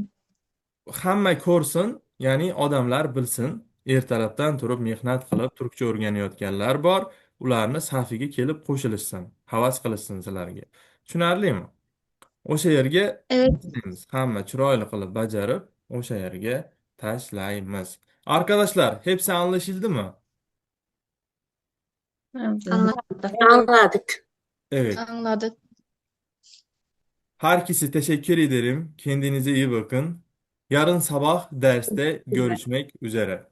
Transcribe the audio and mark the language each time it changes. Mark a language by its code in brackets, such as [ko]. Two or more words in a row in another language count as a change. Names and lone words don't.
[uz] hamma ko'rsin, ya'ni odamlar bilsin. Ertalabdan turib mehnat qilib turkcha o'rganayotganlar bor. Ularni safiga kelib qo'shilishsin, havas qilishsin sizlarga. Tushunarlimi? O'sha yerga [tr] Evet. [uz] tashlaymiz. Hamma chiroyli qilib bajarib, o'sha yerga tashlaymiz. [tr] Arkadaşlar, hepsi anlaşıldı mı? Anladık. Evet. Anladık. Herkese teşekkür ederim. Kendinize iyi bakın. Yarın sabah derste görüşmek üzere.